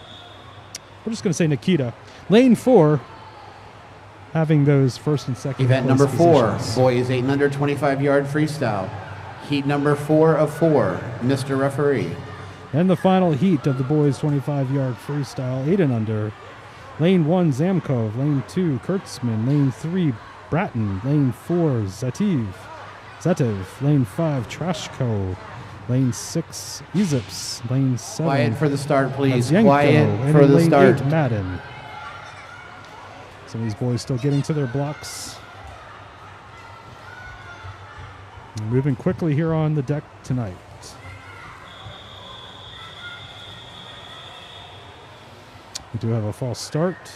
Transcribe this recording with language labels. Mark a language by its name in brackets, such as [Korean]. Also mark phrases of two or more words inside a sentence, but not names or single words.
[English] We're just going to say Nikita. Lane 4 having those first and second. Event number 4, positions. boys 8 and under 25-yard freestyle. Heat number 4 of 4, Mr. Referee. And the final heat of the boys' 25-yard freestyle, 8 and under. Lane 1, Zamkov. Lane 2, Kurtzman. Lane 3, Bratton. Lane 4, Zetev. Lane 5, Trashko. Lane 6, Ezips. Lane 7. Quiet for the start, please. Mazienko. Quiet And for in the lane start. 8, Madden. Some of these boys still getting to their blocks. Moving quickly here on the deck tonight. We do have a false start.